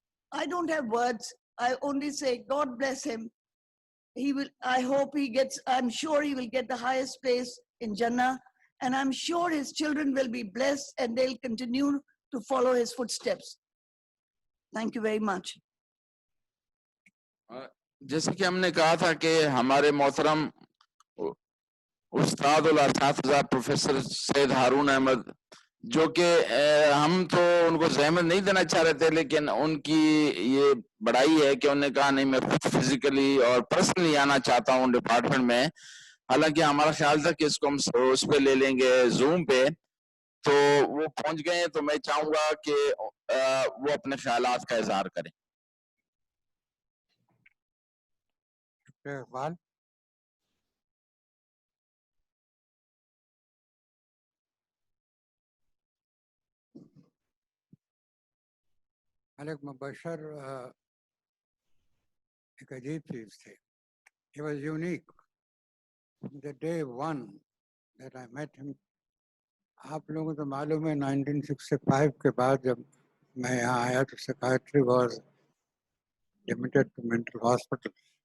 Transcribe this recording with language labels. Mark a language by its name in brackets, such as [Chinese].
[English] I don't have words. I only say, God bless him. I'm sure he will get the highest place in Jannah. And I'm sure his children will be blessed and they'll continue to follow his footsteps. Thank you very much. [Urdu] جیسے کہ ہم نے کہا تھا کہ ہمارے محترم استاد الاساتذہ پروفیسر سید ہارون احمد، جو کہ ہم تو ان کو زحمت نہیں دینا چاہ رہے تھے، لیکن ان کی یہ بڑائی ہے کہ انہوں نے کہا نہیں میں خود فزیکلی اور پرسنلی آنا چاہتا ہوں ڈپارٹمنٹ میں. حالانکہ ہمارا خیال تھا کہ اس کو ہم اس پہ لے لیں گے، زوم پہ، تو وہ پہنچ گئے ہیں. تو میں چاہوں گا کہ وہ اپنے خیالات کا اظہار کریں. اقبال. ملک مبشر ایک عجیب چیز تھی. [English] He was unique. From the day one that I met him, [Urdu] آپ لوگوں کو تو معلوم ہے 1965 کے بعد جب میں یہاں آیا تو [English] psychiatry was limited to mental hospitals.